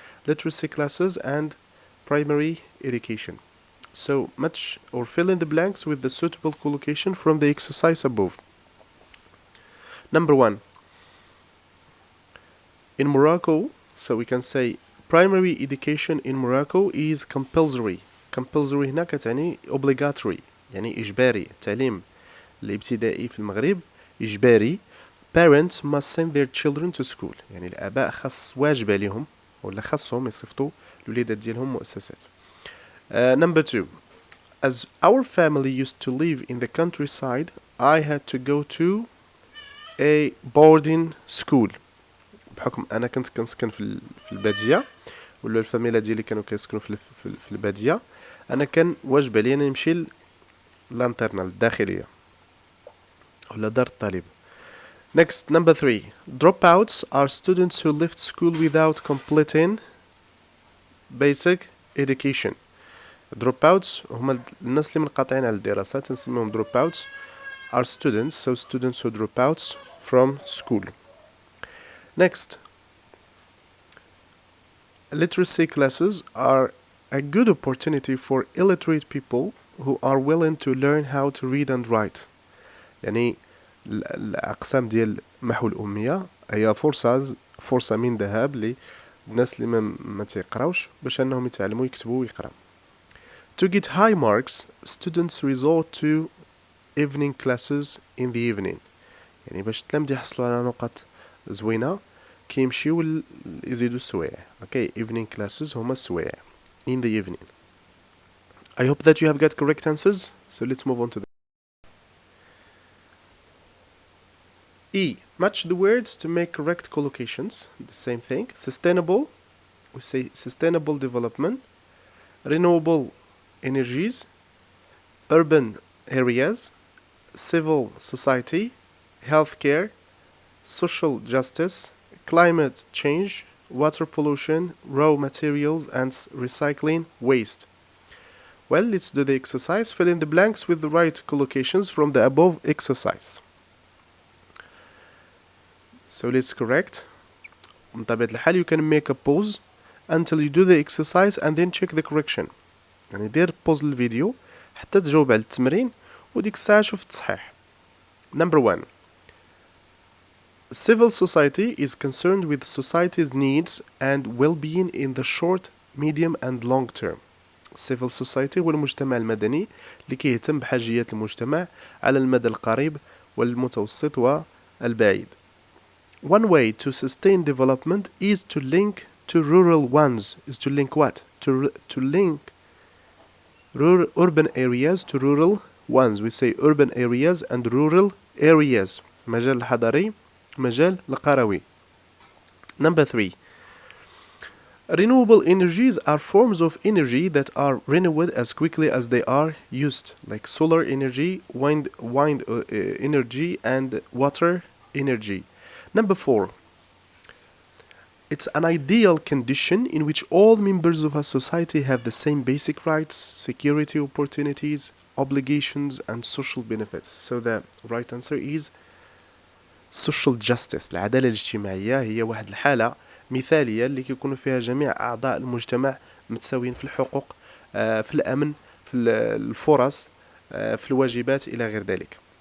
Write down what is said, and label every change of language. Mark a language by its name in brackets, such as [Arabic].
[English] literacy classes and primary education. So match or fill in the blanks with the suitable collocation from the exercise above. Number 1. In Morocco, so we can say primary education in Morocco is compulsory. [Arabic] compulsory هنا كتعني obligatory، يعني إجباري. التعليم الابتدائي في المغرب إجباري. [English] parents must send their children to school، [Arabic] يعني الآباء خاص واجب عليهم ولا خاصهم يصيفطوا الوليدات ديالهم مؤسسات. [English] Number 2. As our family used to live in the countryside, I had to go to a boarding school. [Arabic] بحكم أنا كنت كنسكن في البادية، ولا الفاميلا ديالي كانوا كيسكنوا في البادية، أنا كان واجب عليا نمشي للانترنال الداخلية ولا دار الطالب. [English] Next, number 3. Dropouts are students who left school without completing basic education. Dropouts [Arabic] هما الناس اللي منقطعين على الدراسة تنسميهم [English] dropouts are students, so students who drop out from school. Next, literacy classes are a good opportunity for illiterate people who are willing to learn how to read and write. [Arabic] يعني الأقسام ديال محو الأمية هي فرصة من ذهب للناس اللي ما تيقراوش باش أنهم يتعلموا يكتبوا ويقراو. [English] To get high marks, students resort to evening classes in the evening. [Arabic] يعني باش التلاميذ يحصلوا على نقط زوينة كيمشيو يزيدوا السوايع. [English] Okay, evening classes [Arabic] هما السوايع [English] in the evening. I hope that you have got correct answers. So let's move on to the E. Match the words to make correct collocations. The same thing. Sustainable. We say sustainable development. Renewable energies. Urban areas. Civil society. Healthcare. Social justice. Climate change. Water pollution. Raw materials and recycling waste. Well, let's do the exercise. Fill in the blanks with the right collocations from the above exercise. So let's correct. [Arabic] بطبيعة الحال [English] you can make a pause until you do the exercise and then check the correction. [Arabic] يعني دير pause للفيديو حتى تجاوب على التمرين وديك الساعة شوف التصحيح. [English] Number 1. Civil society is concerned with society's needs and well-being in the short, medium and long term. [Arabic] Civil society هو المجتمع المدني اللي كيهتم بحاجيات المجتمع على المدى القريب والمتوسط والبعيد. [English] One way to sustain development is to link to rural ones. Is to link what? To link urban areas to rural ones. We say urban areas and rural areas. [Arabic] مجال الحضري مجال القروي. [English] Number 3. Renewable energies are forms of energy that are renewed as quickly as they are used, like solar energy, wind energy and water energy. Number 4. It's an ideal condition in which all members of a society have the same basic rights, security opportunities, obligations, and social benefits. So the right answer is social justice. [Arabic] العدالة الاجتماعية هي واحد الحالة مثالية اللي كيكونوا فيها جميع أعضاء المجتمع متساويين في الحقوق، في الأمن، في الفرص، في الواجبات إلى غير ذلك.